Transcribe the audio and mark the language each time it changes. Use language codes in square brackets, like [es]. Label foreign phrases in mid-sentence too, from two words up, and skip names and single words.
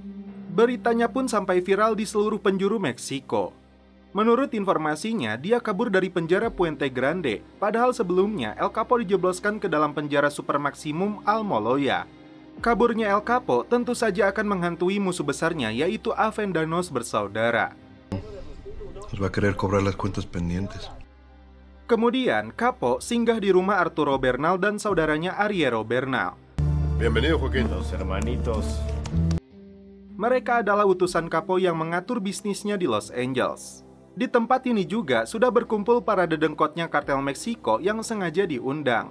[id] Beritanya pun sampai viral di seluruh penjuru Meksiko. Menurut informasinya, dia kabur dari penjara Puente Grande, padahal sebelumnya El Capo dijebloskan ke dalam penjara super maksimum Almoloya. Kaburnya El Capo tentu saja akan menghantui musuh besarnya yaitu Avendaños bersaudara. [es] Nos va a querer cobrar las cuentas pendientes. [id] Kemudian, Capo singgah di rumah Arturo Bernal dan saudaranya Arriero Bernal. [es] Bienvenido, Joaquín. Los hermanitos. [id] Mereka adalah utusan Capo yang mengatur bisnisnya di Los Angeles. Di tempat ini juga sudah berkumpul para dedengkotnya kartel Meksiko yang sengaja diundang.